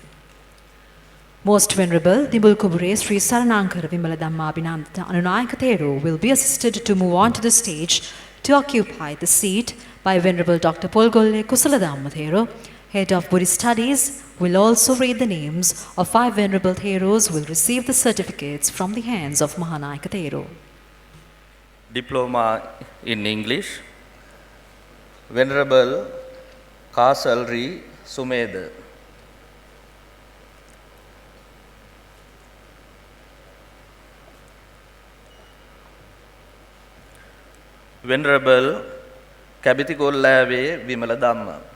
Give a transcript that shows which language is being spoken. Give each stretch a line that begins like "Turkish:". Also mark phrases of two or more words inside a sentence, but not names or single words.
English: Most Venerable Dibul Kubure Sri Saranankara Vimaladhamma Abhinandana Anunayaka Thero will be assisted to move on to the stage to occupy the seat by Venerable Dr. Polgolle Kusaladhamma Thero, Head of Buddhist Studies, will also read the names of 5 Venerable Theros who will receive the certificates from the hands of Mahanayaka Thero. Diploma in English, Venerable Kasalri Sumedha. Venerable Kabitikollave Vimaladhamma.